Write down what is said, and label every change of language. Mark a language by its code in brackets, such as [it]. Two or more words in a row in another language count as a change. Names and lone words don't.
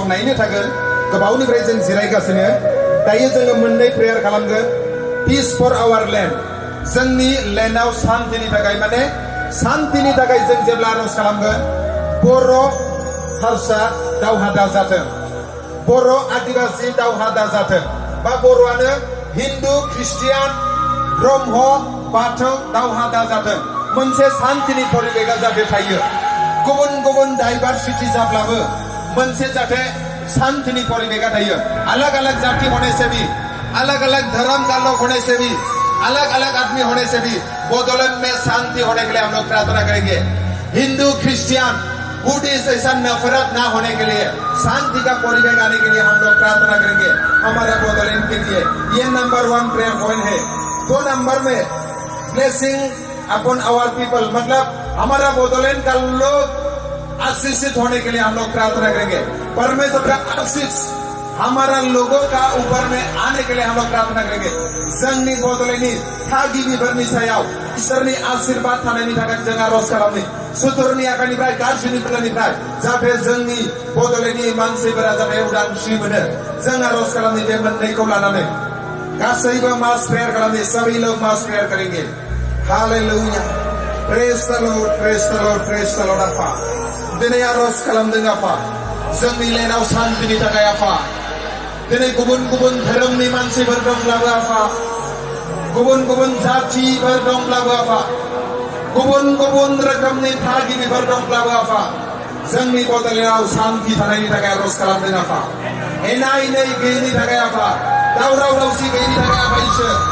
[brx] नायनो थागोन गोबावनिफ्राय जों जिरायगासिनो दायो जोङो मोननै प्रेयार खालामगोन [en] peace for our [brx] लैंड जोंनि लैंडआव शान्तिनि थाखाय माने शान्तिनि थाखाय जों जेब्ला आरज खालामगोन बर' हारसा दावहा दाजाथों बर' आदिवासी दावहा दाजाथों बा बर'आनो हिन्दु ख्रिस्टियान ब्रह्म बाथौ दावहा दाजाथों मोनसे शान्तिनि परिबेगा जाथे थायो गुबुन गुबुन डाइभार्सिटी जाब्लाबो मोनसे जाथे शांति परिवेगा थायो [hi] अलग अलग जाति होने से भी अलग अलग धर्म का लोग होने से भी अलग अलग आदमी होने से भी बोडोलैंड में शांति होने के लिए हम लोग प्रार्थना करेंगे हिंदू क्रिश्चियन बुद्धिस्ट ऐसा नफरत ना होने के लिए शांति का परिवेग आने के लिए हम लोग प्रार्थना करेंगे हमारा बोडोलैंड के लिए ये नंबर 1 [en] prayer point [hi] है 2 नंबर में [en] blessing upon our people [hi] मतलब हमारा बोडोलैंड का लोग आशीषित होने के लिए हम लोग प्रार्थना करेंगे परमेश्वर का आशीष हमारा लोगों का ऊपर में आने के लिए हम लोग प्रार्थना करेंगे [brx] जोंनि बड'लेण्डनि थागिबिफोरनि सायाव इसोरनि आशीर्वाद थानायनि थाखाय जों आरज खालामनि सुथुरनि आखाइनिफ्राय गाज्रिनि बोलोनिफ्राय जाहाथे जोंनि बड'लेण्डनि मानसिफोरा जाहाथे उदांस्रि मोनो जों आरज खालामनि बे मोननैखौ लानानै गासैबो [en] mass prayer [brx] खालामनि [hi] सबै लोग [en] mass prayer [brx] करेंगे [en] hallelujah praise the lord praise the lord praise the lord [brx] प्रेज द लर्ड आफा दिनै आरज खालामदों आफा जोंनि लैंडआव शान्तिनि थाखाय आफा दिनै गुबुन गुबुन धोरोमनि मानसिफोर दंब्लाबो आफा गुबुन गुबुन जातिफोर दंब्लाबो आफा गुबुन गुबुन रोखोमनि थागिबिफोर दंब्लाबो आफा जोंनि बड'लेण्डआव शान्ति थानायनि थाखाय आरज खालामदों आफा एना एनै गैयिनि थाखाय आफा दावराव दावसि गैयिनि थाखाय आफा इसोर